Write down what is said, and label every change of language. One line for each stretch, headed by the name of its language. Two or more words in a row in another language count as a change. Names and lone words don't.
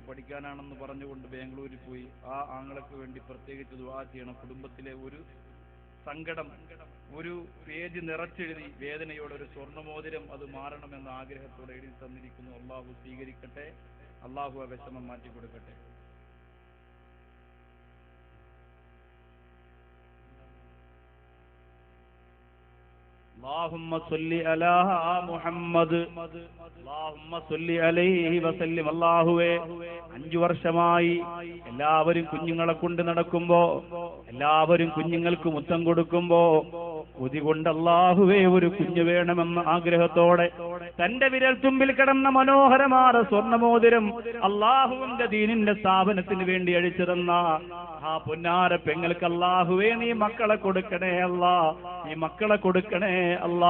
Malayalam: പഠിക്കാനാണെന്ന് പറഞ്ഞുകൊണ്ട് ബാംഗ്ലൂരിൽ പോയി. ആ ആങ്ങളക്ക് വേണ്ടി പ്രത്യേകിച്ച് ദുആ ചെയ്യണം. കുടുംബത്തിലെ ഒരു സങ്കടം ഒരു പേജ് നിറച്ചെഴുതി വേദനയോടെ ഒരു സ്വർണ്ണമോതിരം അത് മാറണമെന്ന ആഗ്രഹത്തോടെ എഴുതി തന്നിരിക്കുന്നു. അള്ളാഹു സ്വീകരിക്കട്ടെ, അള്ളാഹു ആ വിഷമം മാറ്റിക്കൊടുക്കട്ടെ.
Arabic: اللهم صل على محمد اللهم صل عليه وسلم.
Malayalam: അല്ലാഹുവേ 5 വർഷമായി എല്ലാവരും കുഞ്ഞുങ്ങളെ കൊണ്ട് നടക്കുമ്പോ, എല്ലാവരും കുഞ്ഞുങ്ങൾക്ക് മുത്തം കൊടുക്കുമ്പോ കൊതി കൊണ്ട് അല്ലാഹുവേ ഒരു കുഞ്ഞു വേണമെന്ന ആഗ്രഹത്തോടെ തന്റെ വിരൽ തുമ്പിൽ കിടന്ന മനോഹരമായ സ്വർണ്ണമോതിരം അല്ലാഹുവിന്റെ ദീനിന്റെ സ്ഥാപനത്തിന് വേണ്ടി അഴിച്ചു തന്ന ആ പൊന്നാര പെങ്ങൾക്ക് അല്ലാഹുവേ നീ മക്കളെ കൊടുക്കണേ അല്ലാ, നീ മക്കളെ കൊടുക്കണേ അല്ലാ.